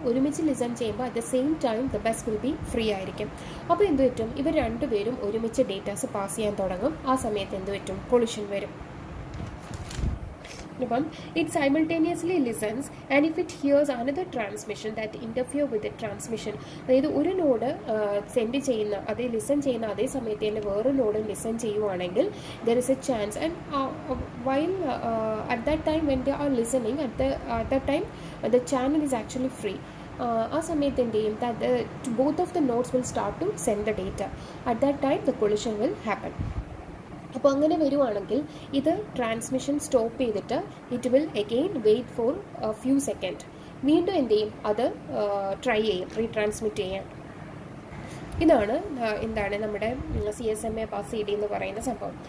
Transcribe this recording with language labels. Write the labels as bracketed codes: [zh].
[ml] ഒരുമിച്ച് ലിസൺ ചെയ്യുമ്പോൾ [en] at the same time the bus will be free [ml] ആയിരിക്കും. അപ്പോൾ എന്ത് പറ്റും, ഇവർ രണ്ടുപേരും ഒരുമിച്ച് ഡേറ്റാസ് പാസ് ചെയ്യാൻ തുടങ്ങും. ആ സമയത്ത് എന്ത് പറ്റും, കൊളിഷൻ വരും. [en] It simultaneously listens and if it hears another transmission that interfere with the transmission, [ml] അതായത് ഒരു നോഡ് സെൻഡ് ചെയ്യുന്ന അതേ ലിസൺ ചെയ്യുന്ന അതേ സമയത്ത് തന്നെ വേറെ നോഡ് ലിസൺ ചെയ്യുവാണെങ്കിൽ [en] there is a chance and while at that time when they are listening at that time the channel is actually free. [ml] ആ സമയത്ത് എന്ത് ചെയ്യും, [en] both of the nodes will start to send the data. At that time the collision will happen. [ml] അപ്പോൾ അങ്ങനെ വരുവാണെങ്കിൽ ഇത് [en] transmission stop [ml] ചെയ്തിട്ട് [en] It will again wait for few second. [ml] വീണ്ടും എന്ത് ചെയ്യും, അത് ട്രൈ ചെയ്യും റീട്രാൻസ്മിറ്റ് ചെയ്യാൻ. ഇതാണ് എന്താണ് നമ്മുടെ CSMA/CD എന്ന് പറയുന്ന സംഭവം.